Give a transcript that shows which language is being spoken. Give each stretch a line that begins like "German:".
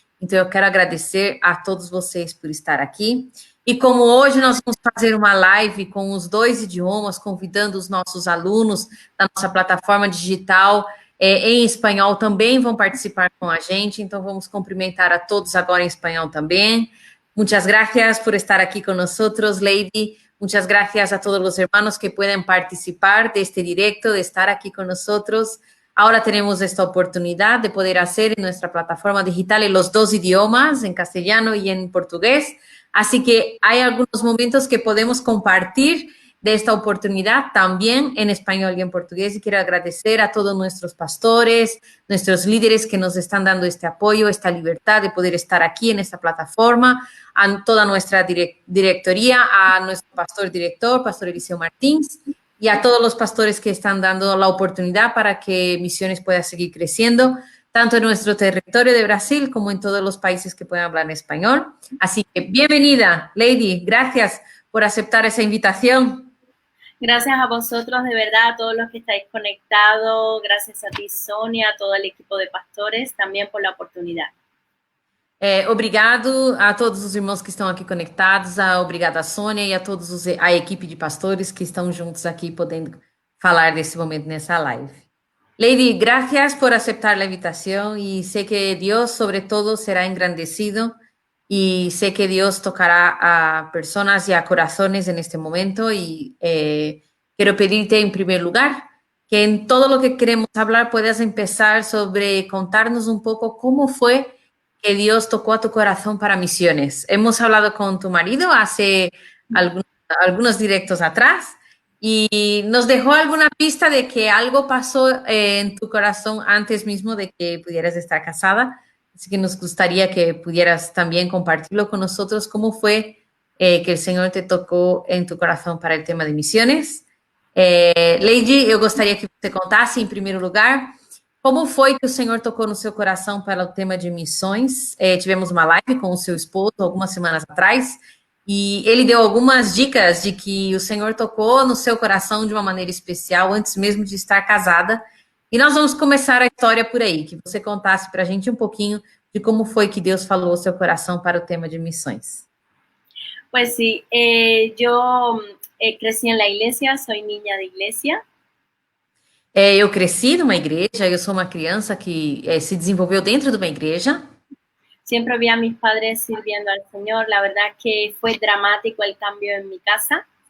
Portuguese: Então, eu quero agradecer a todos vocês por estar aqui. E como hoje nós vamos fazer uma live com os dois idiomas, convidando os nossos alunos da nossa plataforma digital em espanhol também vão participar com a gente, então vamos cumprimentar a todos agora em espanhol também.
Spanish: Muchas gracias por estar aquí con nosotros, Lady. Muchas gracias a todos los hermanos que pueden participar de este directo, de estar aquí con nosotros. Ahora tenemos esta oportunidad de poder hacer en nuestra plataforma digital en los dos idiomas, en castellano y en portugués. Así que hay algunos momentos que podemos compartir de esta oportunidad también en español y en portugués. Y quiero agradecer a todos nuestros pastores, nuestros líderes que nos están dando este apoyo, esta libertad de poder estar aquí en esta plataforma, a toda nuestra directoría, a nuestro pastor director, Pastor Eliseo Martins, y a todos los pastores que están dando la oportunidad para que Misiones pueda seguir creciendo, tanto en nuestro territorio de Brasil como en todos los países que puedan hablar en español. Así que bienvenida, Lady. Gracias por aceptar esa invitación. Gracias a vosotros, de verdad, a todos los que estáis conectados. Gracias a ti, Sonia, a todo el equipo de pastores, también por la oportunidad.
Portuguese: Obrigado a todos os irmãos que estão aqui conectados, obrigada a Sônia e a a equipe de pastores que estão juntos aqui podendo falar desse momento nessa live.
Spanish: Lady, gracias por aceptar la invitación y sé que Dios sobre todo será engrandecido y sé que Dios tocará a personas y a corazones en este momento y quiero pedirte en primer lugar que en todo lo que queremos hablar puedas empezar sobre contarnos un poco cómo fue que Dios tocó a tu corazón para misiones. Hemos hablado con tu marido hace algunos directos atrás y nos dejó alguna pista de que algo pasó en tu corazón antes mismo de que pudieras estar casada. Así que nos gustaría que pudieras también compartirlo con nosotros. ¿Cómo fue que el Señor te tocó en tu corazón para el tema de misiones?
Portuguese: Lady, eu gostaria que você contasse, em primeiro lugar, como foi que o Senhor tocou no seu coração para o tema de missões? Tivemos uma live com o seu esposo algumas semanas atrás e ele deu algumas dicas de que o Senhor tocou no seu coração de uma maneira especial antes mesmo de estar casada. E nós vamos começar a história por aí, que você contasse para a gente um pouquinho de como foi que Deus falou ao seu coração para o tema de missões.
Spanish: Pues sí, yo crecí en la iglesia, soy niña de iglesia.
Portuguese: Eu cresci numa igreja, eu sou uma criança que se desenvolveu dentro de uma igreja.
Spanish: Siempre vi a mis padres sirviendo al Señor. La verdad que fue dramático el cambio en mi casa.